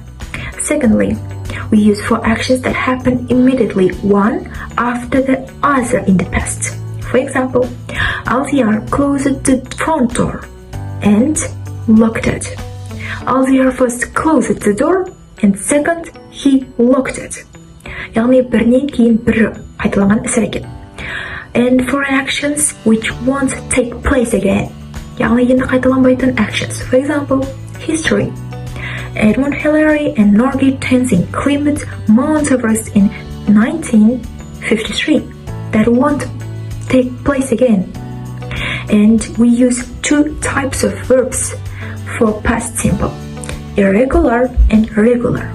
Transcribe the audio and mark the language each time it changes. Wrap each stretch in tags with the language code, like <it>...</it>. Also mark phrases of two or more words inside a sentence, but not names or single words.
<en>Secondly, we use for actions that happen immediately one after the other in the past. For example, Alziar closed the front door and locked it. Alziar first closed the door and second he locked it.</en> <kk>яғни бірінен кейін бірі қайталанған іс-әрекет.</kk> <en>And for actions which won't take place again.</en> <kk>яғни енді қайталанбайтын</kk> <en>actions. For example, history. Edmund Hillary and Norgay Tenzing climbed Mount Everest in 1953. That won't take place again. And we use two types of verbs for past simple, irregular and regular.</en>